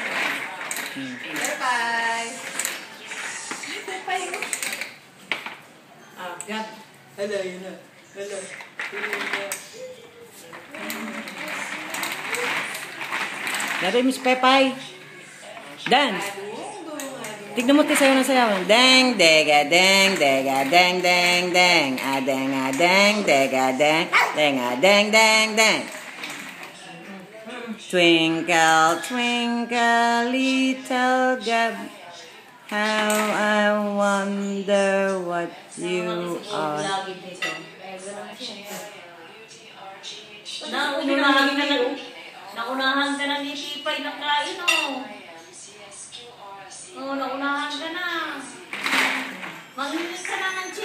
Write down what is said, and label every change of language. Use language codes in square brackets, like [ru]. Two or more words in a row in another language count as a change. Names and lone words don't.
[en] Bye-bye! Bye-bye! Ah, Gab. Hello, [tl] yun na. [en] Hello. [tl] Dari, Miss Pepay. [en] Dance. [tl] Tignan mo, sayaw na sayaw. Deng, dega, deng, dega, deng, deng, deng. Deng, deng, dega, deng. Deng, deng, deng, deng. [en] Twinkle, twinkle, little Gab, how I wonder what you are. [tl] Naunahan ka na ni Pipay ng kain, oh. Oo, naunahan ka na. Manginis ka na nga